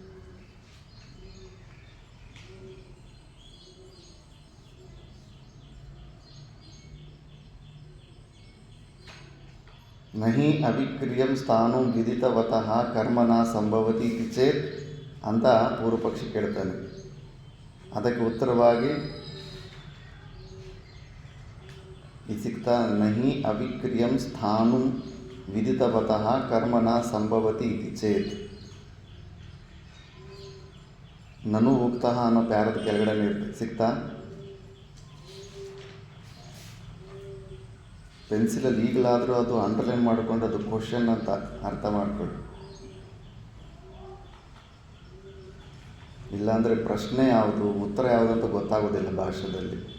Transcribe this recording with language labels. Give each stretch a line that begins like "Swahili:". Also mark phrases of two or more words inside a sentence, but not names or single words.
Sanskrit: ನಹಿ ಅವಿಕ್ರಿಯಂ ಸ್ಥಾನು ವಿದಿತವತಃ ಕರ್ಮನ ಸಂಭವತಿ ಇತಿ ಚೇತ್
Kannada: ಅಂತ ಪೂರ್ವಪಕ್ಷಿ ಕೇಳ್ತಾನೆ. ಅದಕ್ಕೆ ಉತ್ತರವಾಗಿ ಈ ಸಿಗ್ತಾ,
Sanskrit: ನಹಿ ಅವಿಕ್ರಿಯಂ ಸ್ಥಾನು ವಿದಿತವತಃ ಕರ್ಮನ ಸಂಭವತಿ ಇತಿ ಚೇತ್. ನನು ಉಕ್ತಃ
Kannada: ಅನ್ನೋ ಪ್ಯಾರದ ಕೆಳಗಡೆ ಸಿಗ್ತಾ, ಪೆನ್ಸಿಲಲ್ಲಿ ಈಗಲಾದರೂ ಅದು ಅಂಡರ್ಲೈನ್ ಮಾಡಿಕೊಂಡು ಅದು ಕ್ವಶನ್ ಅಂತ ಅರ್ಥ ಮಾಡಿಕೊಳ್ಳಿ. ಇಲ್ಲಾಂದರೆ ಪ್ರಶ್ನೆ ಯಾವುದು ಉತ್ತರ ಯಾವುದು ಅಂತ ಗೊತ್ತಾಗೋದಿಲ್ಲ ಭಾಷೆಯಲ್ಲಿ.